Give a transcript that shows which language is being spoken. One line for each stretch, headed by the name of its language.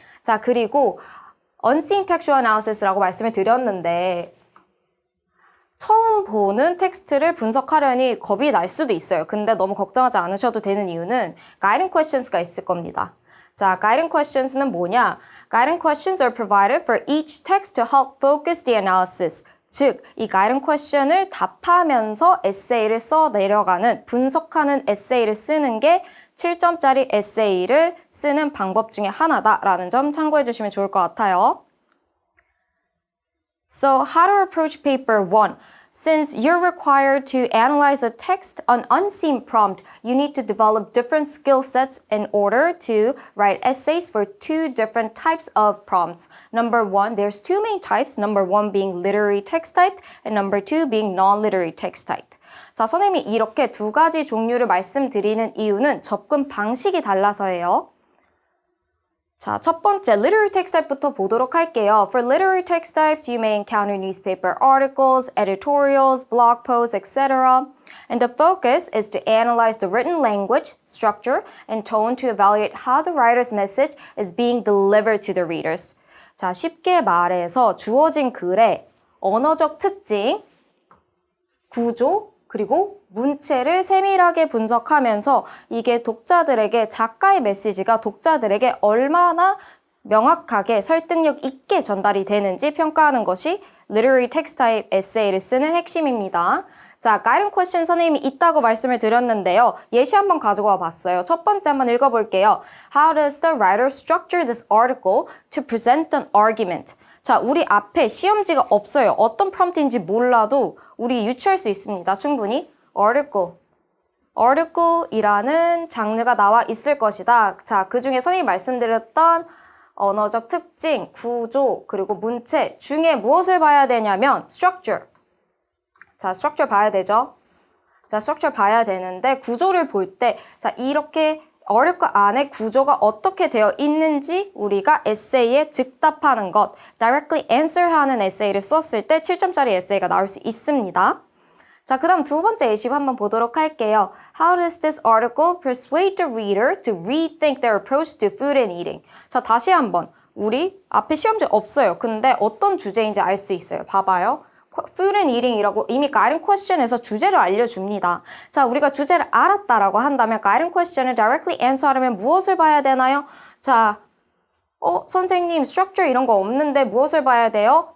Korean: 자, 그리고 unseen textual analysis라고 말씀을 드렸는데 처음 보는 텍스트를 분석하려니 겁이 날 수도 있어요. 근데 너무 걱정하지 않으셔도 되는 이유는 guiding questions가 있을 겁니다. 자, guiding questions는 뭐냐?
English: Guiding questions are provided for each text to help focus the analysis.
Korean: 즉, 이 guiding question을 답하면서 에세이를 써 내려가는, 분석하는 에세이를 쓰는 게 7점짜리 에세이를 쓰는 방법 중에 하나다라는 점 참고해 주시면 좋을 것 같아요.
English: So, how to approach paper 1? Since you're required to analyze a text on unseen prompt, you need to develop different skill sets in order to write essays for 2 different types of prompts. Number 1, there's 2 main types. Number 1 being literary text type and number 2 being non-literary text type.
Korean: 자, 선생님이 이렇게 2가지 종류를 말씀드리는 이유는 접근 방식이 달라서예요. 자, 첫 번째 literary text type부터 보도록 할게요.
English: For literary text types, you may encounter newspaper articles, editorials, blog posts, etc. And the focus is to analyze the written language, structure, and tone to evaluate how the writer's message is being delivered to the readers.
Korean: 자, 쉽게 말해서 주어진 글의 언어적 특징, 구조, 그리고 문체를 세밀하게 분석하면서 이게 독자들에게 작가의 메시지가 독자들에게 얼마나 명확하게 설득력 있게 전달이 되는지 평가하는 것이 Literary Text Type 에세이를 쓰는 핵심입니다. 자, guiding question 선생님이 있다고 말씀을 드렸는데요. 예시 한번 가지고 와봤어요. 첫 번째 한번 읽어볼게요.
English: How does the writer structure this article to present an argument?
Korean: 자, 우리 앞에 시험지가 없어요. 어떤 프롬프트인지 몰라도 우리 유추할 수 있습니다. 충분히. article이라는 장르가 나와 있을 것이다. 자, 그 중에 선생님이 말씀드렸던 언어적 특징, 구조, 그리고 문체 중에 무엇을 봐야 되냐면 structure. 자, structure 봐야 되죠? 자, structure 봐야 되는데 구조를 볼 때 자, 이렇게 article 안에 구조가 어떻게 되어 있는지 우리가 에세이에 즉답하는 것,
English: directly answer
Korean: 하는 에세이를 썼을 때 7점짜리 에세이가 나올 수 있습니다. 자, 그 다음 두 번째 예시 한번 보도록 할게요.
English: How does this article persuade the reader to rethink their approach to food and eating?
Korean: 자, 다시 한번. 우리 앞에 시험지 없어요. 근데 어떤 주제인지 알 수 있어요. 봐봐요. Food and eating이라고 이미 guiding question에서 주제를 알려줍니다. 자, 우리가 주제를 알았다라고 한다면 guiding question을
English: directly answer
Korean: 하려면 무엇을 봐야 되나요? 자, 선생님 structure 이런 거 없는데 무엇을 봐야 돼요?